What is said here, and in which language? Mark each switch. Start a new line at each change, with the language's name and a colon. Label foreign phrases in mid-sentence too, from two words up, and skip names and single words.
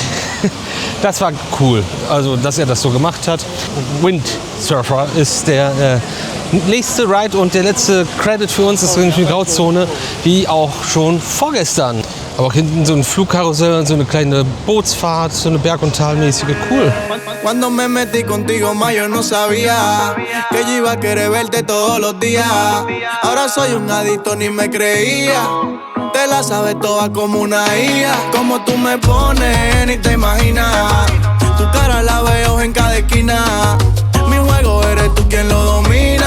German: Das war cool, also dass er das so gemacht hat. Windsurfer ist der nächste Ride und der letzte Credit für uns ist nämlich die Grauzone, wie auch schon vorgestern. Aber auch hinten so ein Flugkarussell, so eine kleine Bootsfahrt, so eine Berg- und Talmäßige, cool.
Spanish: Cuando me metí contigo más yo no sabía que yo iba a querer verte todos los días. Ahora soy un adicto, ni me creía. Te la sabes toda como una hija. Como tú me pones, ni te imaginas. Tu cara la veo en cada esquina. Mi juego eres tú quien lo domina.